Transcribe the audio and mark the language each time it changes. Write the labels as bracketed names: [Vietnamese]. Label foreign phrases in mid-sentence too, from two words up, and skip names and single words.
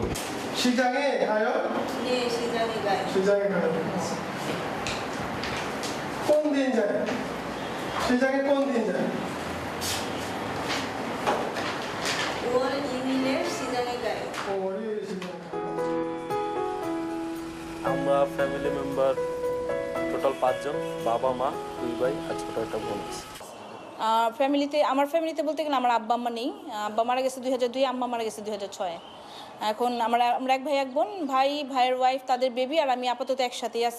[Korean] 시장에 가요? 네, 시장에 가요. 시장에 가요. 꼰대인자요. 시장에 꼰대인자요. 5월 2일에 시장에 가요. 월요일 시장에 가요. [Bangla] আমরা [English] family member [Bangla] টোটাল 5 জন, বাবা মা 2 ভাই আর ছোট একটা বোন আছে। আমার ফ্যামিলিতে বলতে গেলে আমার আব্বা আম্মা নেই। আব্বা মারা গেছে 2002, আম্মা মারা গেছে 2006। এখন আমরা এক ভাই এক বোন, ভাইয়ের ওয়াইফ, তাদের বেবি, আর আমি আপাতত একসাথেই আছি।